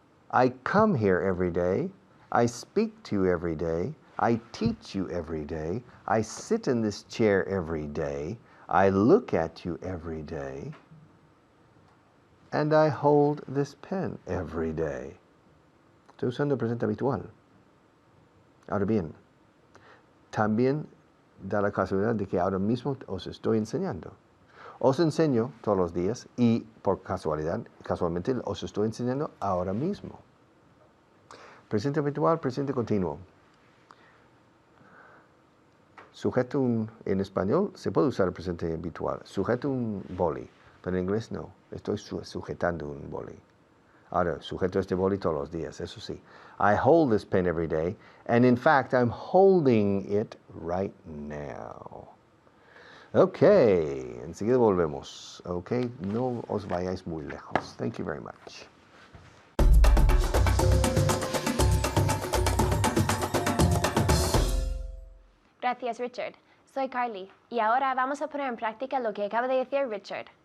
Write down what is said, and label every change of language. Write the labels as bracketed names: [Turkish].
[English] I come here every day. I speak to you every day. I teach you every day. I sit in this chair every day. I look at you every day. And I hold this pen every day. [Spanish] Estoy usando el presente habitual. Ahora bien, también da la casualidad de que ahora mismo os estoy enseñando. Os enseño todos los días y por casualmente os estoy enseñando ahora mismo. Presente habitual, presente continuo. Sujeto en español se puede usar el presente habitual. Sujeto un boli, pero en inglés no. Estoy sujetando un boli. Ahora, sujeto este boli todos los días, eso sí. [English] I hold this pen every day, and in fact, I'm holding it right now. [Spanish] Okay, enseguida volvemos. Okay, no os vayáis muy lejos. [English] Thank you very much. [Spanish] Gracias, Richard. Soy Carly y ahora vamos a poner en práctica lo que acaba de decir Richard.